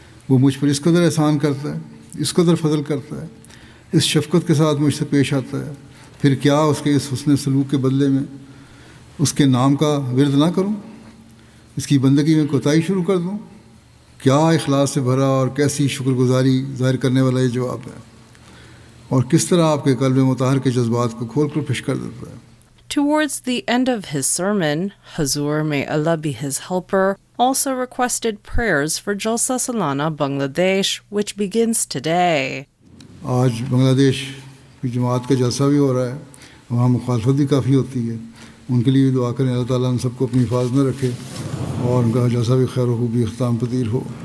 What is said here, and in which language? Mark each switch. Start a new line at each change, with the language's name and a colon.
Hindi: वो मुझ पर इस कदर एहसान करता है, इस कदर फजल करता है, इस शफ़क़त के साथ मुझसे पेश आता है, फिर क्या उसके इस हुस्न सलूक के बदले में उसके नाम का विर्द ना करूं, इसकी बंदगी में कोताही शुरू कर दूं. क्या इखलास से भरा और कैसी शुक्रगुजारी ज़ाहिर करने वाला ये जवाब है और किस तरह आपके कल्ब मुताहर के जज्बात को खोल कर पेश कर देता है.
English: Towards the end of his sermon, Huzoor, may Allah be his helper, also requested prayers for Jalsa Salana Bangladesh, which begins today.
Hindi: आज बांग्लादेश की जमात का जलसा भी हो रहा है, वहाँ मुखालफत भी काफ़ी होती है. उनके लिए भी दुआ करें अल्लाह ताला हम सबको अपनी हिफाज़त में रखे और उनका जलसा भी खैर खूबी इख्ताम पजीर हो.